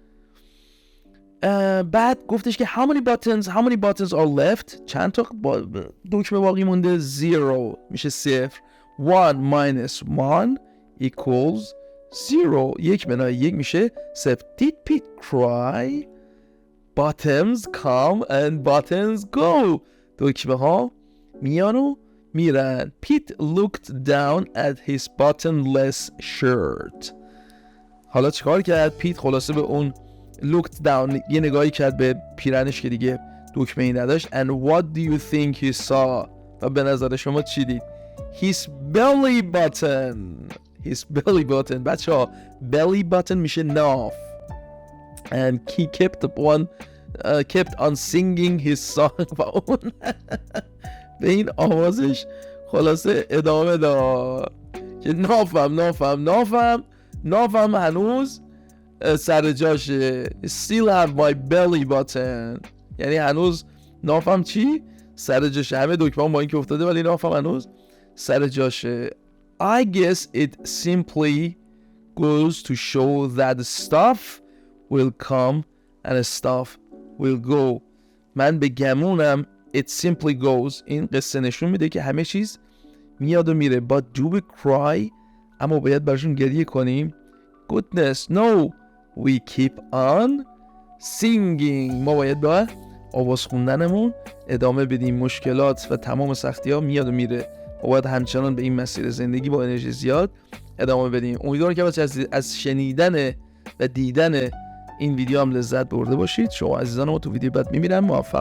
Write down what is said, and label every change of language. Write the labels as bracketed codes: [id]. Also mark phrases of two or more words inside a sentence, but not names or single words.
[fa] بعد گفتش که [en] how many buttons are left؟ [fa] چند تا دکمه باقی مونده؟ 0 میشه 0. [en] 1 minus 1 equals 0. [fa] 1 منهای 1 میشه 0. [en] Did Pete cry? buttons come and buttons go. [fa] دکمه ها میان و میرن. [en] Pete looked down at his buttonless shirt. [fa] حالا چیکار کرد؟ پیت خلاصه به اون [en] looked down [fa] یه نگاهی کرد به پیرنش که دیگه دکمه ای نداشت. [en] And what do you think he saw؟ [fa] و به نظر شما چی دید؟ [en] His belly button. His belly button. [fa] بچه ها [en] belly button [fa] میشه ناف. [en] And he kept on singing his song. [fa] و اون به این آوازش خلاصه ادامه داد که نافم هنوز سر جاشه. [en] Still have my belly button. [fa] یعنی هنوز نافم چی؟ سر جاشه. همه دکمه با این که افتاده ولی نافم هنوز سر جاشه. [en] I guess it simply goes to show that stuff will come and stuff will go. [fa] من به گمونم [en] it simply goes [fa] این قصه نشون میده که همه چیز میاد و میره. [en] But do we cry؟ [fa] اما باید برشون گریه کنیم. [en] Goodness no, we keep on singing. [fa] ما باید با آواز خوندنمون ادامه بدیم. مشکلات و تمام سختی ها میاد و میره. ما باید همچنان به این مسیر زندگی با انرژی زیاد ادامه بدیم. امیدوارم که از شنیدن و دیدن این ویدیو هم لذت برده باشید. شما عزیزان ما تو ویدیو بعد میبینم.